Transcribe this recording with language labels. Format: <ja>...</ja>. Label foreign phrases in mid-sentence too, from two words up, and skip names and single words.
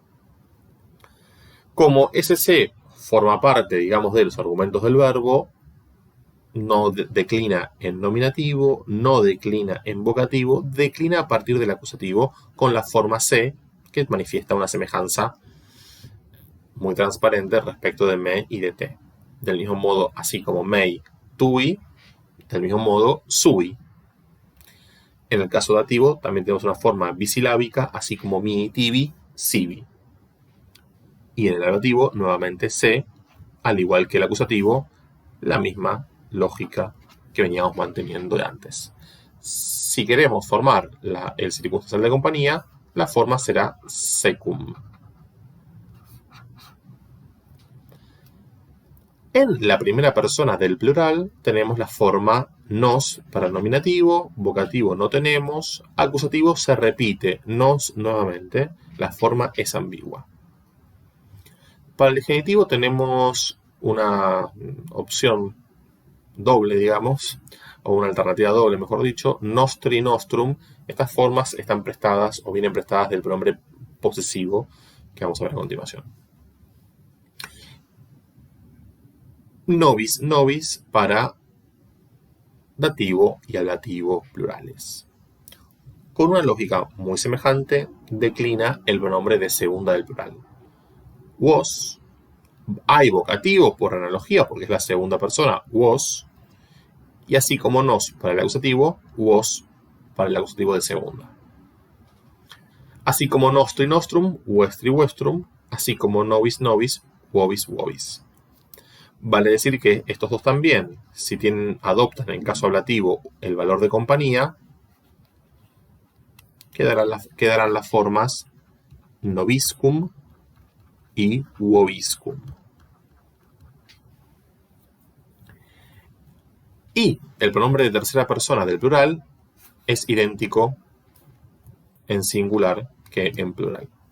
<es>Como ese forma parte, digamos, de los argumentos del verbo, no declina en nominativo, no declina en vocativo, declina a partir del acusativo con la forma se, que manifiesta una semejanza muy transparente respecto de me y de te. Del mismo modo, así como</es> <la>mei, tui,</la> <es>del mismo modo, sui. En el caso dativo, también tenemos una forma bisilábica, así como mi,</es> <la>tibi, sibi.</la> <es>Y en el ablativo, nuevamente se, al igual que el acusativo, la misma lógica que veníamos manteniendo de antes. Si queremos formar el circunstancial de compañía, la forma será secum. En la primera persona del plural tenemos la forma nos para el nominativo, vocativo no tenemos, acusativo se repite, nos nuevamente, la forma es ambigua. Para el genitivo tenemos una opción doble, digamos, o una alternativa doble, mejor dicho,</es> <la>nostri, nostrum.</la> <es>Estas formas están prestadas o vienen prestadas del pronombre posesivo que vamos a ver a continuación.</es> <la>Nobis, nobis</la> <es>para dativo y ablativo plurales. Con una lógica muy semejante, declina el pronombre de segunda del plural. Was, hay vocativo por analogía, porque es la segunda persona, was, y así como nos para el acusativo, was para el acusativo de segunda. Así como</es> <la>nostri, nostrum, vuestri, vuestrum,</la> <es>así como</es> <la>nobis, nobis, vobis, vobis.</la> <es>Vale decir que estos dos también, si adoptan en caso ablativo el valor de compañía, quedarán las formas nobiscum y vobiscum. Y el pronombre de tercera persona del plural es idéntico en singular que en plural.</es>